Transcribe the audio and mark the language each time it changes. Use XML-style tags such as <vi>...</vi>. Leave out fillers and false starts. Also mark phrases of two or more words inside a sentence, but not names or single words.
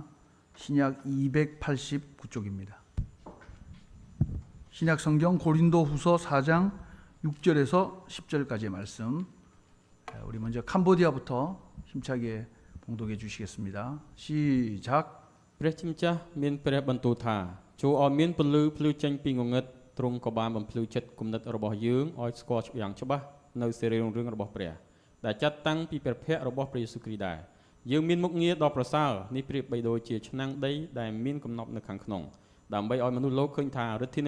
<ko>신약 289쪽입니다. 신약 성경 고린도후서 4장 6절에서 10절까지의 말씀. 우리 먼저 캄보디아부터 힘차게 봉독해 주시겠습니다. 시작.</ko> <km>ព្រះជាម្ចាស់មានព្រះបន្ទូលថាចូលឲ្យមានពលឺភ្លឺចេញពីងងឹតទ្រង់ក៏បានបំភ្លឺចិត្តគំនិតរបស់យើងឲ្យស្គាល់យ៉ាងច្បាស់នៅសេរីរុងរឿងរបស់ព្រះដែលចាត់តាំងពីព្រះភ័ ក្ត្ររបស់ព្រះយេស៊ូវគ្រីស្ទដែរយើងមានមុខងារដ៏ប្រសើរនេះប្រៀបបីដូចជាឆ្នាំងដីដែលមានកំណប់នៅខាងក្នុងដើម្បីឲ្យមនុស្សលោកឃើញថាឫទ្ធានុ</km>